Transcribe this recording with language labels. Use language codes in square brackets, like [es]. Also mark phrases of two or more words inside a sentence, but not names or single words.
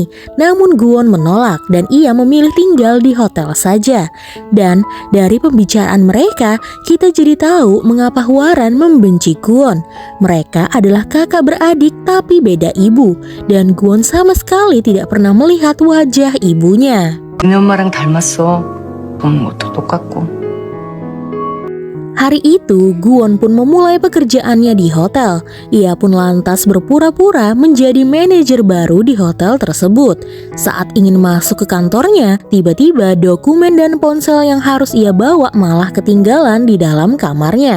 [id] Namun Guwon menolak dan ia memilih tinggal di hotel saja. Dan dari pembicaraan mereka, kita jadi tahu mengapa Hwaran membenci Guwon. Mereka adalah kakak beradik tapi beda ibu, dan Guwon sama sekali tidak pernah melihat wajah ibunya. [ko] 니네 엄마랑 닮았어. 넌 옷도 똑같고. [id] Hari itu, Guwon pun memulai pekerjaannya di hotel. Ia pun lantas berpura-pura menjadi manajer baru di hotel tersebut. Saat ingin masuk ke kantornya, tiba-tiba dokumen dan ponsel yang harus ia bawa malah ketinggalan di dalam kamarnya.